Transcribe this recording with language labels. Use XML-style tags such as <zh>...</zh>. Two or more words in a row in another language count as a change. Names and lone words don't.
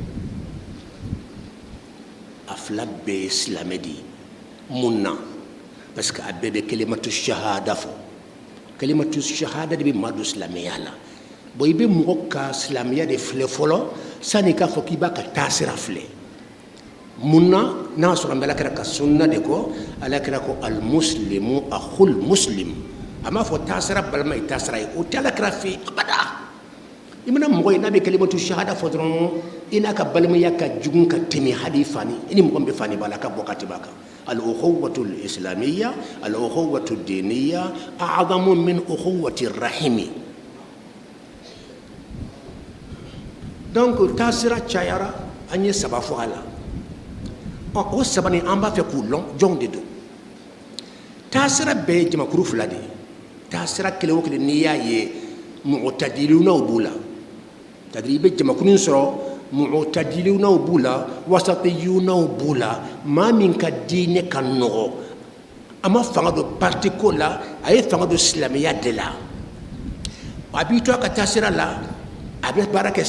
<bm>a 2 bɛɛ ye silamɛ de ye mun na parce que a bɛɛ bɛ</bm> <ar>كلمة الشهادة</ar> <bm>fɔ</bm> <ar>كلمة الشهادة</ar> <bm>de bɛ maa don silamɛya la bon i bɛ mɔgɔ ka silamɛya de filɛ fɔlɔ sani k'a fɔ k'i b'a ka taasira filɛ mun na n'a sɔrɔ an bɛ alakira ka sunna de kɔ alakira ko</bm> <ar>المسلم أخو المسلم</ar> <bm>a m'a fɔ taasira balima ye taasira ye o tɛ alakira fɛ yen abada i mana mɔgɔ ye n'a bɛ</bm> <ar>كلمة الشهادة</ar> <bm>fɔ dɔrɔn i n'a ka balimaya ka jugu ka tɛmɛ hali fani i ni mɔgɔ min bɛ fani b'a la ka bɔ ka tɛmɛ a kan</bm> <ar>الأخوة الإسلامية الأخوة الدينية أعظم من أخوة الرحم</ar> <bm>donc taasira cayara an ye 3 fɔ a la o 3 ni an b'a fɛ k'u lɔn jɔnw de don taasira bɛɛ ye jamakuru 2 de ye taasira kelen o kelen n'i y'a ye mu'tadilunaw b'u la c'est-à-dire i bɛ jamakuru sɔrɔ mu'tadilunaw b'u la wasatiyunaw b'u la maa min ka diinɛ ka nɔgɔ a ma fanga don parti ko la a ye fanga don silamɛya de la a b'i to a ka taasira la a bɛ baara kɛ</bm>